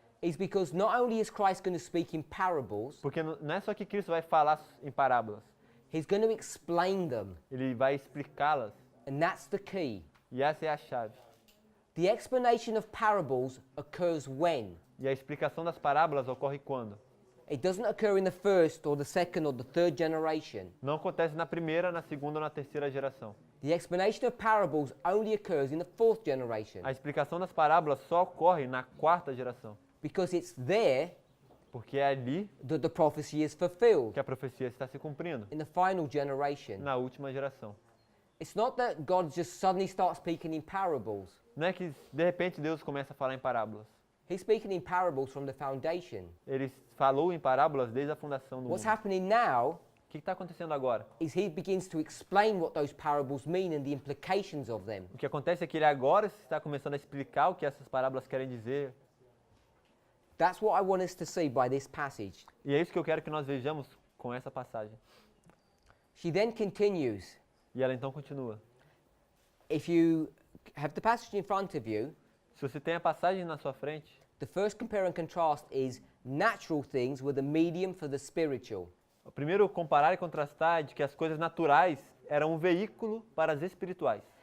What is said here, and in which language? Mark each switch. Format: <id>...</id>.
<en>is because not only is Christ going to speak in parables,</en> <pt>porque não é só que Cristo vai falar em parábolas,</pt> <en>he's going to explain them,</en> <pt>ele vai explicá-las,</pt> <en>and that's the key.</en> <pt>e essa é a chave.</pt> <en>The explanation of parables occurs when?</en> <pt>E a explicação das parábolas ocorre quando?</pt> <en>It doesn't occur in the first or the second or the third generation.</en> <pt>Não acontece na primeira, na segunda ou na terceira geração.</pt> <en>The explanation of parables only occurs in the fourth generation</en> <pt>A explicação das parábolas só ocorre na quarta geração,</pt> <en>because it's there</en> <pt>porque é ali</pt> <en>that the prophecy is fulfilled</en> <pt>que a profecia está se cumprindo,</pt> <en>in the final generation.</en> <pt>na última geração.</pt> <en>It's not that God just suddenly starts speaking in parables.</en> <pt>Não é que de repente Deus começa a falar em parábolas.</pt> <en>He's speaking in parables from the foundation.</en> <pt>Ele falou em parábolas desde a fundação do</pt> <en>What's</en> <pt>mundo.</pt> <en>happening now</en> <pt>O que está acontecendo agora?</pt> <en>is he begins to explain what those parables mean and the implications of them.</en> <pt>O que acontece é que ele agora está começando a explicar o que essas parábolas querem dizer.</pt> <en>That's what I want us to see by this passage.</en> <pt>E é isso que eu quero que nós vejamos com essa passagem.</pt> <en>She then continues.</en> <pt>E ela então continua.</pt> <en>If you have the passage in front of you,</en> <pt>Se você tem a passagem na sua frente,</pt> <en>the first compare and contrast is natural things with a medium for the spiritual.</en> <pt>o primeiro comparar e contrastar é de que as coisas naturais eram um veículo para as espirituais.</pt>